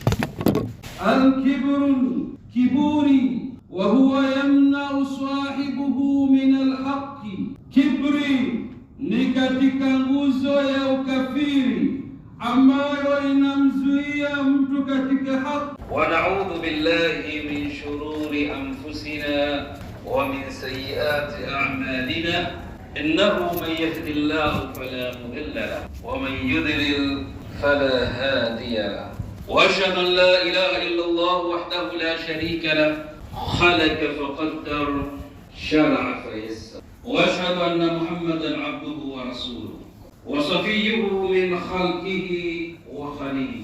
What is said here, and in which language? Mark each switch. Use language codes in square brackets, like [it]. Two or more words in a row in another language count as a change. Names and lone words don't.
[ar] Al-kibrun, kiburi, وهو يمنع صاحبه من الحق. [sw] Kibri ni katika nguzo ya ukafiri ambayo inamzuia mtu katika haki. [ar] ونعوذ بالله من شرور أنفسنا ومن سيئات أعمالنا. إنه من يهد الله فلا مضل له ومن يضلل فلا هادي له وأشهد أن لا إله إلا الله وحده لا شريك له خلق فقدر شرع فيسر وأشهد أن محمدا عبده ورسوله وصفيه من خلقه وخليله.